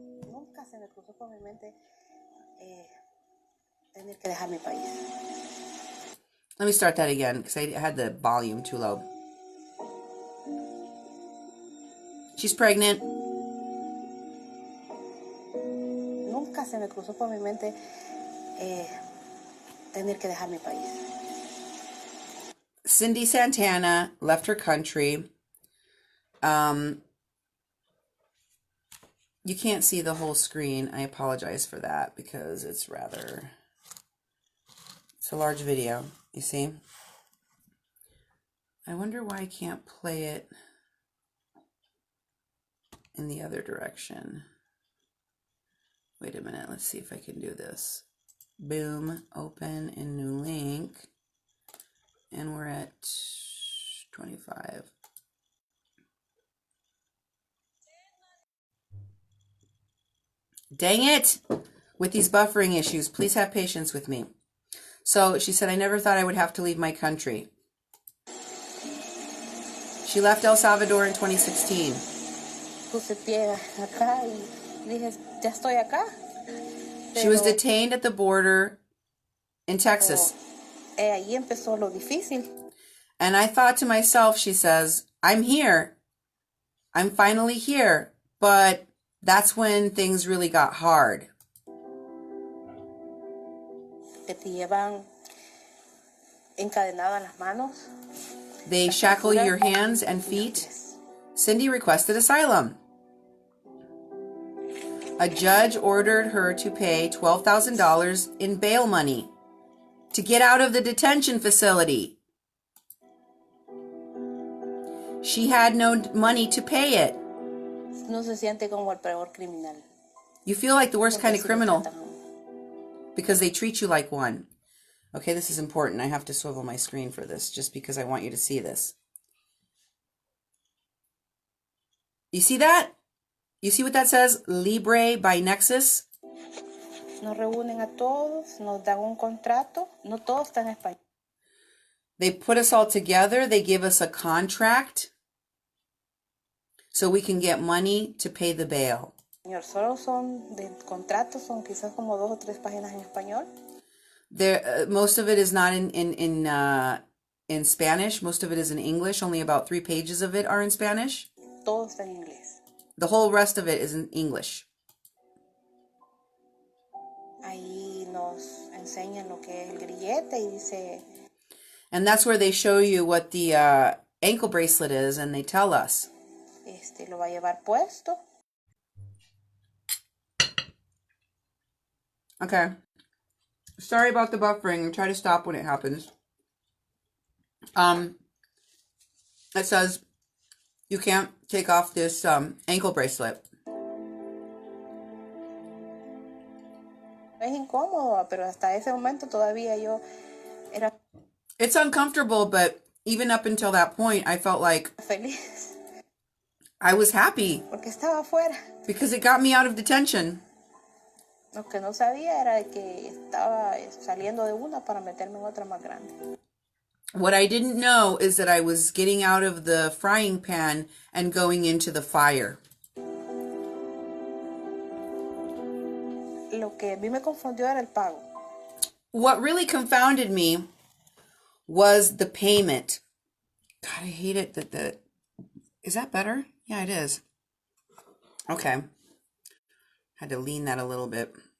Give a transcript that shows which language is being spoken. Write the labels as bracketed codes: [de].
[es] Nunca se me cruzó por mi mente tener que dejar mi país. [en] Let me start that again because I had the volume too low. She's pregnant. [es] Nunca se me cruzó por mi mente tener que dejar mi país. [en] Cindy Santana left her country. You can't see the whole screen. I apologize for that because it's a large video, you see? I wonder why I can't play it in the other direction. Wait a minute, let's see if I can do this. Boom, open in new link. And we're at 25. Dang it! With these buffering issues, please have patience with me. So she said, I never thought I would have to leave my country. She left El Salvador in 2016. [es] Puse pie acá y dije, ya estoy acá. [en] She was detained at the border in Texas. [es] Ahí empezó lo difícil. [en] And I thought to myself, she says, I'm here. I'm finally here. But that's when things really got hard. [es] Que te llevan encadenada las manos. [en] They shackle your hands and feet. Cindy requested asylum. A judge ordered her to pay $12,000 in bail money to get out of the detention facility. She had no money to pay it. No se siente como el peor criminal. You feel like the worst kind of criminal because they treat you like one. Okay, this is important. I have to swivel my screen for this just because I want you to see this. You see that? You see what that says? Libre by Nexus? [es] nos reúnen a todos, nos dan un contrato, no todo está en español. [en] They put us all together. They give us a contract so we can get money to pay the bail. [es] Solo son de contratos, son quizás como 2 o 3 páginas en español. [en] There, most of it is not in Spanish. Most of it is in English. Only about 3 pages of it are in Spanish. [es] Todo está en inglés. [en] The whole rest of it is in English. [es] Ahí nos enseñan lo que es el grillete y dice. [en] And that's where they show you what the ankle bracelet is, and they tell us. [es] Lo va a llevar puesto. [en] Okay. Sorry about the buffering. Try to stop when it happens. It says you can't take off this ankle bracelet. [es] Es incómodo, pero hasta ese momento todavía yo era. [en] It's uncomfortable, but even up until that point, I felt like [es] feliz. [en] I was happy. [es] Porque estaba afuera. [en] Because it got me out of detention. [es] Lo que no sabía era que estaba saliendo de una para meterme en otra más grande. [en] What I didn't know is that I was getting out of the frying pan and going into the fire. [es] Lo que a mí me confundió era el pago. [en] What really confounded me was the payment. God, I hate it that is that better? Yeah, it is. Okay. Had to lean that a little bit.